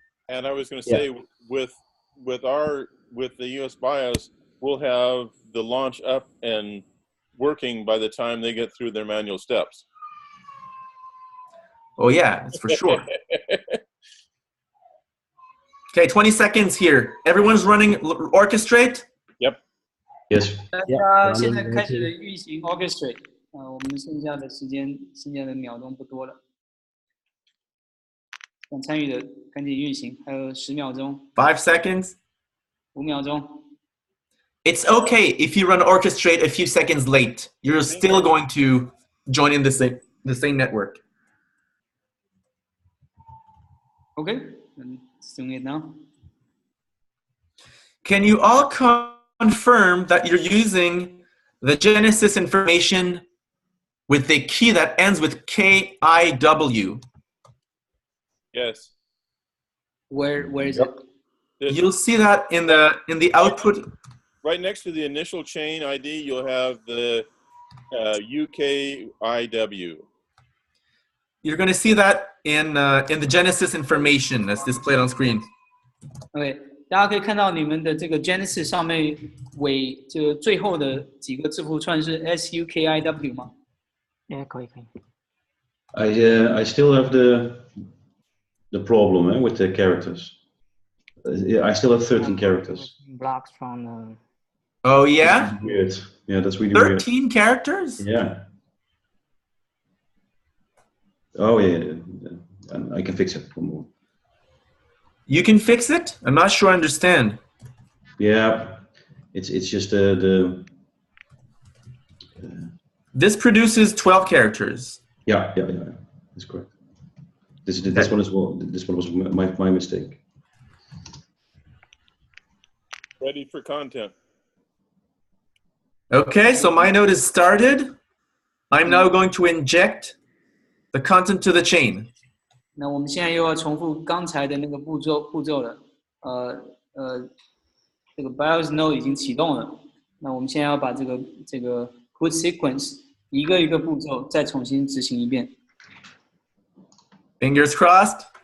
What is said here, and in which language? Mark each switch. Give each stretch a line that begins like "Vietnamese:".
English: And I was going to say, with the EOS BIOS, we'll have the launch up and working by the time they get through their manual steps. Oh yeah, that's for sure. Okay, 20 seconds here. Everyone's running orchestrate? Yep. Yes.
Chinese: 大家现在开始运行 orchestrate。我们剩下的时间，剩下的秒钟不多了。想参与的赶紧运行，还有10秒钟。
English: 5 seconds.
Chinese: 5秒钟。
English: It's okay if you run orchestrate a few seconds late. You're still going to join in the same network. Okay, let's doing it now. Can you all confirm that you're using the Genesis information with the key that ends with KIW? Yes. Where is it? You'll see that in the output. Right next to the initial chain ID, you'll have the UKIW. You're going to see that in the Genesis information that's displayed on screen.
Chinese: Okay, 大家可以看到你们的这个 Genesis 上面这个最后的几个字符串是 SUKIW 吗？可以。
English: I still have the problem with the characters. I still have 13 characters. Blocks from. Oh yeah. That's weird. Yeah, that's really 13 weird. characters. Yeah. Oh yeah. I can fix it. You can fix it? I'm not sure I understand. Yeah, it's just This produces 12 characters. Yeah, that's correct. This one as well. This one was my mistake. Ready for content. Okay, so my node is started. I'm now going to inject the content to the chain.
Chinese: 那我们现在又要重复刚才的那个步骤了。这个 BIOS node 已经启动了。那我们现在要把这个 put sequence 一个一个步骤再重新执行一遍。
English: Fingers crossed.